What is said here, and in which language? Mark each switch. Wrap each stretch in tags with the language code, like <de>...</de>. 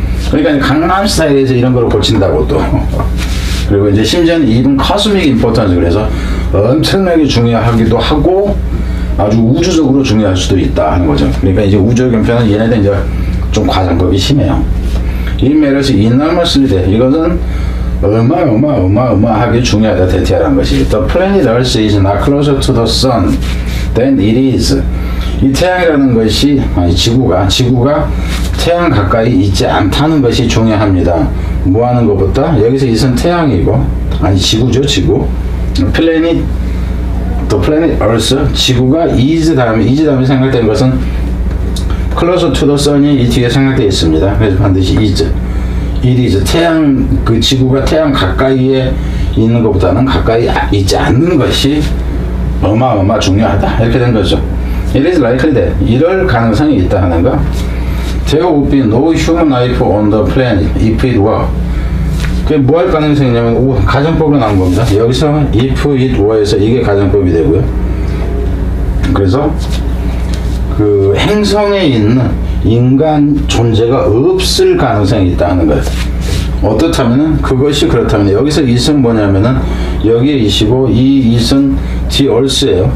<ko>그러니까 강남 스타일에서 이런 걸 고친다고 또. 그리고 이제 심지어는</ko> <en>even cosmic importance</en> <ko>그래서 엄청나게 중요하기도 하고 아주 우주적으로 중요할 수도 있다 하는 거죠. 그러니까 이제 우주적 형편은 얘네들 이제 좀 과장법이 심해요.</ko> <en>It matters enormously.</en> <ko>이것은 어마어마하게 중요하다 대체하라는 것이.</ko> <en>The planet Earth is not closer to the sun than it is.</en> <ko>이 태양이라는 것이 지구가 태양 가까이 있지 않다는 것이 중요합니다. 뭐 하는 것보다 여기서 있은 태양이고 지구죠. 지구.</ko> <en>planet the planet Earth</en> <ko>지구가 is 다음에 생각된 것은</ko> <en>closer to the sun</en> <ko>이 이 뒤에 생각되어 있습니다. 그래서 반드시 is. it is 태양 지구가 태양 가까이에 있는 것보다는 가까이 있지 않는 것이 어마어마 중요하다 이렇게 된 거죠.</ko> <en>It is likely that</en> <ko>이럴 가능성이 있다 하는 거.</ko> <en>There would be no human life on the planet if it were.</en> <ko>그게 뭐 할 가능성이 있냐면 가정법으로 나온 겁니다. 여기서</ko> <en>if it were</en> <ko>에서 이게 가정법이 되고요. 그래서 행성에 있는 인간 존재가 없을 가능성이 있다는 거예요. 어떻다면은 그것이 그렇다면 여기서 it은 뭐냐면은 여기에 it이고 이 it은 the earth예요.</ko>